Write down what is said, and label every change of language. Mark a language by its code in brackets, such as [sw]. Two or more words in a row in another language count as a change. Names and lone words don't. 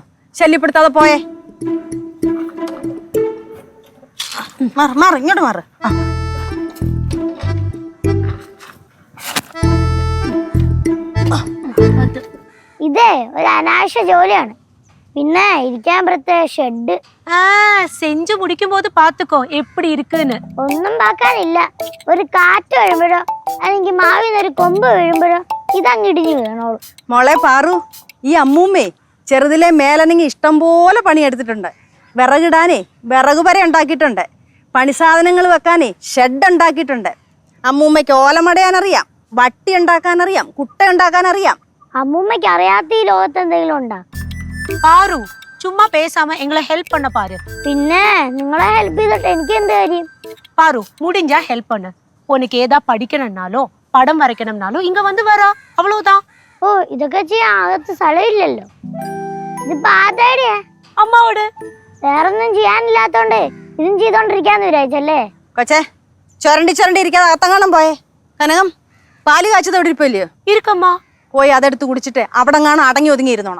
[ml] ശല്യപ്പെടുത്താതെ പോയേ. മാറ് ഇങ്ങോട്ട് മാറ്. ഇതേ ഒരു അനാവശ്യ ജോലിയാണ്. പിന്നെ ഇരിക്കാൻ പ്രത്യേക ഷെഡ്. [ta] செஞ்சு முடிக்கும் போது பாத்துக்கோ எப்படி இருக்குன்னு. [ml] ഒന്നും പാക്കാനില്ല. ഒരു കാറ്റ് വീഴുമ്പോഴോ അല്ലെങ്കിൽ മാവിന്നൊരു കൊമ്പ് വീഴുമ്പോഴോ ഇതങ്ങ് ഇടിഞ്ഞു വീണോളൂ. മോളെ പാറു, ഈ അമ്മൂമ്മേ ചെറുതിലെ മേലനങ്ങി ഇഷ്ടം പോലെ പണിയെടുത്തിട്ടുണ്ട്. വിറകിടാനേ വിറക് വരെ ഉണ്ടാക്കിയിട്ടുണ്ട്. പണിസാധനങ്ങൾ വെക്കാനേ ഷെഡ് ഉണ്ടാക്കിയിട്ടുണ്ട്. അമ്മൂമ്മയ്ക്ക് ഓലമടയാനറിയാം, വട്ടി ഉണ്ടാക്കാനറിയാം, കുട്ട ഉണ്ടാക്കാനറിയാം. അമ്മൂമ്മയ്ക്ക് അറിയാത്ത ഈ ലോകത്ത് എന്തെങ്കിലും ഉണ്ടാ? [ta] பாரு சும்மா பேசாம எங்களை ஹெல்ப் பண்ண பாரு. [ml] പിന്നെ നിങ്ങളെ ഹെൽപ്പ് ചെയ്തിട്ട് എനിക്ക് എന്ത് കാര്യം? [ta] பாரு முடிஞ்சா ஹெல்ப் பண்ணு. உனக்கு ஏதா படிக்கணும்னாலோ படம் வரைக்கணும்னாலோ இங்க வந்து வரா, அவ்வளவுதான். [ml] ഓ, ഇതൊക്കെ ചെയ്യാൻ അകത്ത് സ്ഥലമില്ലല്ലോ. ഇതിപ്പോ ആരുടെയാ? അമ്മാവോട്. വേറൊന്നും ചെയ്യാനില്ലാത്തോണ്ട് ഇതും ചെയ്തോണ്ടിരിക്കാന്ന് വിചാരിച്ചല്ലേ? കൊച്ചേ, ചുരണ്ടി ഇരിക്കാതെ അകത്തങ്ങാണം പോയേ. കനകം, പാല് കാച്ചത് എവിടെ ഇരിപ്പില്ലയോ? [ta] இருக்கம்மா. [ml] പോയി അതെടുത്ത് കുടിച്ചിട്ട് അവിടെ കാണാൻ അടങ്ങി ഒതുങ്ങി ഇരുന്നോണം.